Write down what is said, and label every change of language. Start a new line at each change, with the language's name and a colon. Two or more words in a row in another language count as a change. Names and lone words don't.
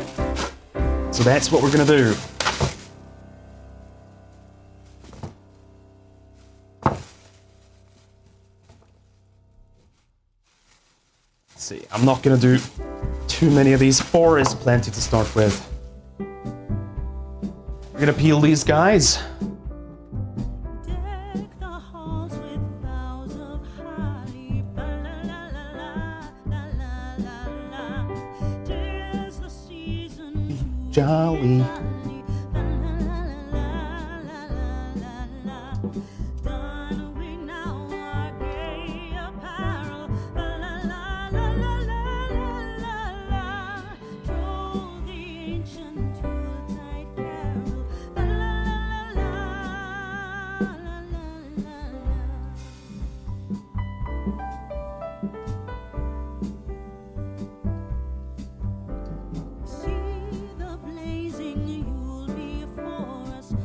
English: So that's what we're gonna do. Let's see, I'm not gonna do too many of these. 4 is plenty to start with. We're gonna peel these guys. Deck the halls with boughs of holly. Fa-la-la-la-la-la-la-la. 'Tis the season to Jolly. Fa-la-la-la-la-la-la-la. Don we now our gay apparel. Fa-la-la-la-la-la-la-la. Troll the ancient Yuletide carol. See the blazing Yule before us.